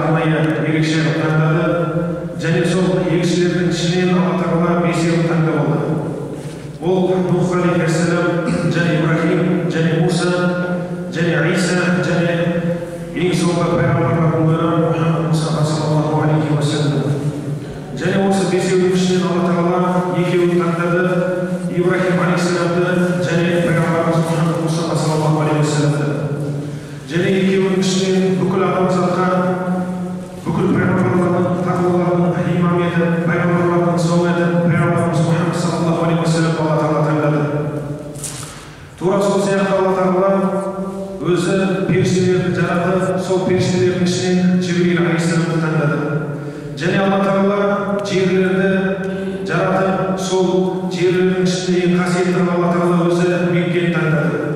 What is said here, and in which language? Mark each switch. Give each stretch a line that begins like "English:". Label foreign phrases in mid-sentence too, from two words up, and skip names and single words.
Kazakh: айы ерекше таңдады және сол елшілердің ішінен Алла Тағала бесеуін таңдап алды. Ол Нух алейхиссалам және Ибрахим және Муса және Иса және ең соңғы пайғамбарлардың бірі Мұхаммад Мұстафа
Arabic: صلى الله عليه وسلم.
Kazakh: Және осы бесеудің ішінен Алла Тағала екеуін таңдады, Ибрахим алейхиссаламды және пайғамбарымыз Мұхаммад Мұстафа
Arabic: صلى الله عليه وسلم.
Kazakh: Және екеуінің ішінен бүкіл адамзатқа бүкіл пайғамбарлардың тақуалардың имам етіп, пайғамбарлардың соңы етіп, пайғамбарымыз Мұхаммад
Arabic: صلى الله عليه وسلم
Kazakh: Алла Тағала таңдады. Тура сол сияқты Алла Тағала өзі періштелерді жаратты, сол періштелердің ішінен Жибрил алейхиссаламды таңдады. Және Алла Тағала жерлерді жаратып, сол жерлердің ішінде ең қасиетті Алла Тағала өзі Меккені таңдады.